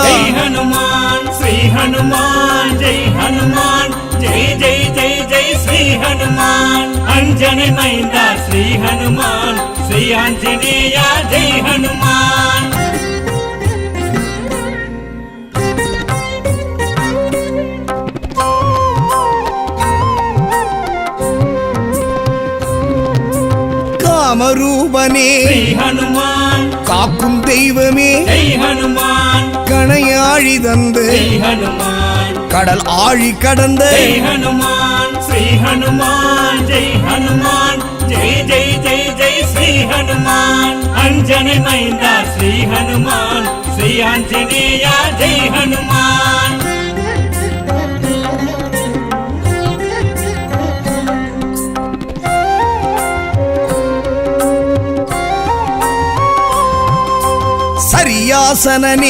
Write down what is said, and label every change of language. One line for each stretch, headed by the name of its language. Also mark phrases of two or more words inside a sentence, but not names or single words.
Sanskrit: जय हनुमान श्री हनुमान जय हनुमान जय जय जय जय श्री हनुमान अंजने मैंदा श्री हनुमान श्री आंजनेय जय हनुमान
Tamil: காமரூபனே
Sanskrit: श्री हनुमान
Tamil: காக்கும் தெய்வமே
Sanskrit: जय हनुमान
Tamil: கணையாழி தந்து
Sanskrit: जय हनुमान
Tamil: கடல் ஆழி கடந்த
Sanskrit: जय हनुमान श्री हनुमान जय हनुमान जय जय जय जय श्री हनुमान अंजने मैंदा श्री हनुमान श्री आंजनेय जय हनुमान
Tamil: சரியாசனனே